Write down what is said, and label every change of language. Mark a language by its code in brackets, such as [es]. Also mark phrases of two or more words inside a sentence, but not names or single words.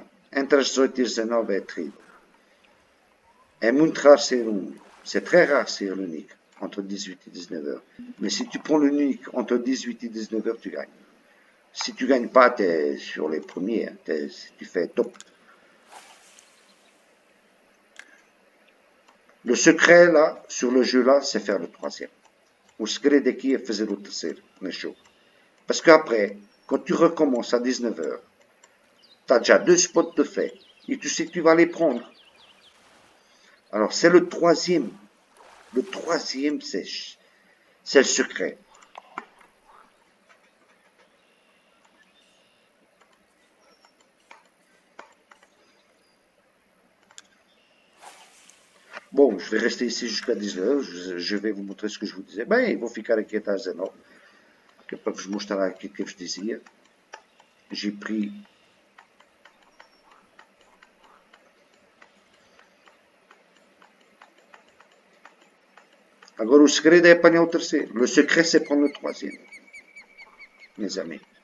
[pt] Entre as 18 e as 19 é terrível. É muito raro ser único. [fr] C'est très rare ser l'unique entre 18 et 19 heures. Mais si tu prends l'unique entre 18 et 19 heures, tu gagnes. Si tu gagnes pas, tu es sur les premiers. Tu fais top. Le secret, là, sur le jeu, là, c'est faire le troisième. [pt] O segredo aqui é fazer o terceiro no jogo. [fr] Parce qu'après, quand tu recommences à 19h, tu as déjà 2 spots de fait et tu sais que tu vas les prendre. Alors, c'est le troisième. Le troisième, c'est le secret. Bon, je vais rester ici jusqu'à 19h. Je vais vous montrer ce que je vous disais. [pt] Bem, vou ficar aqui até às 19. Que é para vos mostrar aquilo que eu vos dizia. [fr] J'ai pris [pt] agora o segredo é apanhar o terceiro. [fr] Le secret c'est prendre le troisième. Mes amis.